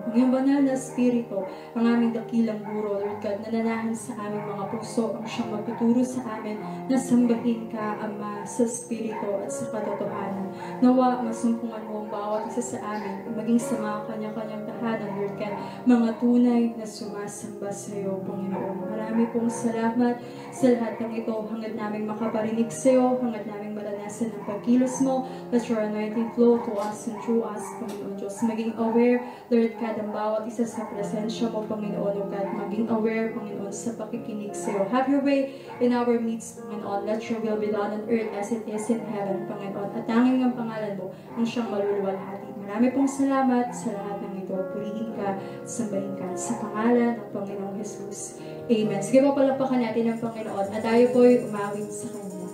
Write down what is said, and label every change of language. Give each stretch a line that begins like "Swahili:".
Filipino: Ang iyong banal na Espiritu, ang aming dakilang guro, Lord God, nananahan sa aming mga puso, ang siyang magtuturo sa amin na sambahin ka, Ama, sa Espiritu at sa katotohanan. Nawa, masumpungan mo ang bawat isa sa amin, maging sa mga kanya-kanyang tahanan, Lord God, mga tunay na sumasamba sa iyo, Panginoon. Marami pong salamat sa lahat ng ito. Hangad naming makaparinig sa iyo, hangad naming maranasan ang pagkilos mo.
English: Let your anointing flow to us and through us, Panginoon Diyos.
Filipino: Maging aware, Lord God, ang bawat isa sa presensya mo, Panginoon, O God. Maging aware, Panginoon, sa pakikinig sa iyo.
English: Have your way in our midst, Panginoon. Let your will be done on earth as it is in heaven, Panginoon.
Filipino: At tanging ang pangalan mo ang siyang maluluwalhati. Marami pong salamat sa lahat ng ito. Purihin ka, sambahin ka sa pangalan ng Panginoong Jesus. Amen. Sige po, palapakan natin ang Panginoon at tayo po'y umawit sa Kanya.